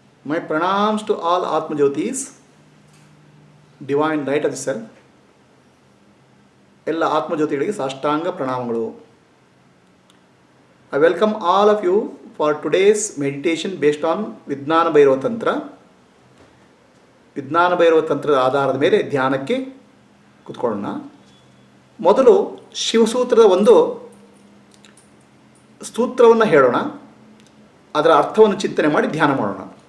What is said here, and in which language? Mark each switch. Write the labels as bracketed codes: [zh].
[en] My pranams to all Atma Jyotis, divine light of the self. [kn] ಎಲ್ಲ ಆತ್ಮಜ್ಯೋತಿಗಳಿಗೆ ಸಾಷ್ಟಾಂಗ ಪ್ರಣಾಮಗಳು. [en] I welcome all of you for today's meditation based on Vijnana Bhairava Tantra. [kn] ವಿಜ್ಞಾನ ಭೈರವ ತಂತ್ರದ ಆಧಾರದ ಮೇಲೆ ಧ್ಯಾನಕ್ಕೆ ಕೂತ್ಕೊಳ್ಳೋಣ. ಮೊದಲು ಶಿವಸೂತ್ರದ ಒಂದು ಸೂತ್ರವನ್ನು ಹೇಳೋಣ, ಅದರ ಅರ್ಥವನ್ನು ಚಿಂತನೆ ಮಾಡಿ ಧ್ಯಾನ ಮಾಡೋಣ.